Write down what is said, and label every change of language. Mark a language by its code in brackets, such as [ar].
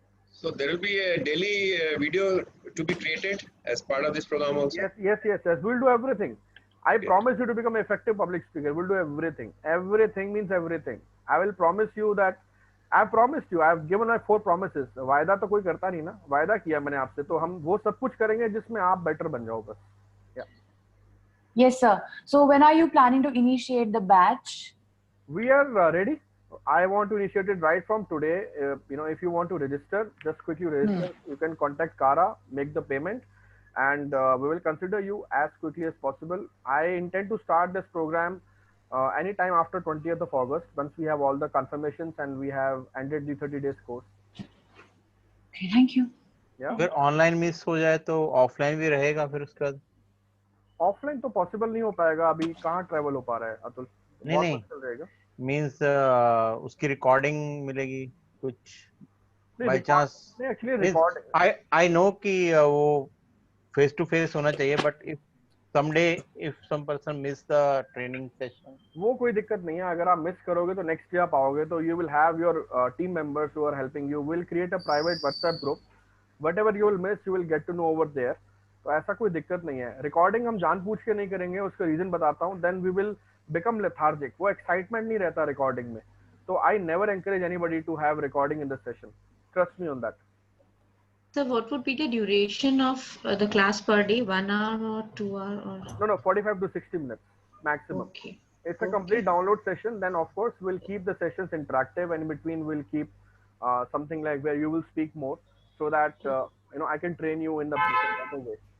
[en] So there will be a daily video to be created as part of this program also. Yes. We'll do everything. I promise you to become an effective public speaker. We'll do everything. Everything means everything. I will promise you that. I promised you. I have given my 4 promises. [hi] वायदा तो कोई करता नहीं ना. वायदा किया मैंने आपसे, तो हम वो सब कुछ करेंगे जिसमें आप better बन जाओ बस. [en] Yeah. Yes, sir. So when are you planning to initiate the batch? We are ready. I want to initiate it right from today. If you want to register, just quickly register. You can contact Kara, make the payment, and we will consider you as quickly as possible. I intend to start this program anytime after 20th of August, once we have all the confirmations and we have ended the 30 days course. Okay, thank you. Yeah. [hi] अगर online miss हो जाए तो offline भी रहेगा फिर उसके बाद? Offline तो पॉसिबल नहीं हो पाएगा, अभी कहाँ ट्रैवल हो पा रहा है अतुल, बहुत मुश्किल रहेगा. मींस उसकी रिकॉर्डिंग मिलेगी कुछ by chance? Actually record [en] I know [hi] कि वो फेस टू फेस होना चाहिए, [en] but if someday if some person miss the training session, [hi] वो कोई दिक्कत नहीं है. अगर आप मिस करोगे तो नेक्स्ट ईयर पाओगे. [en] तो you will have your team members who are helping you. Will create a private WhatsApp group. Whatever you will miss you will get to know over there. [hi] तो ऐसा कोई दिक्कत नहीं है. रिकॉर्डिंग हम जानबूझ के नहीं करेंगे, उसका रीजन बताता हूँ. [en] Then we will become lethargic. [hi] वो एक्साइटमेंट नहीं रहता रिकॉर्डिंग में. [en] तो I never encourage anybody to have recording in this session. Trust me on that. So what would be the duration of the class per day? 1 hour or 2 hour or? No, 45 to 60 minutes maximum. Okay. It's a complete download session. Then of course we'll keep the sessions interactive, and in between we'll keep something like where you will speak more, so that I can train you in the better way.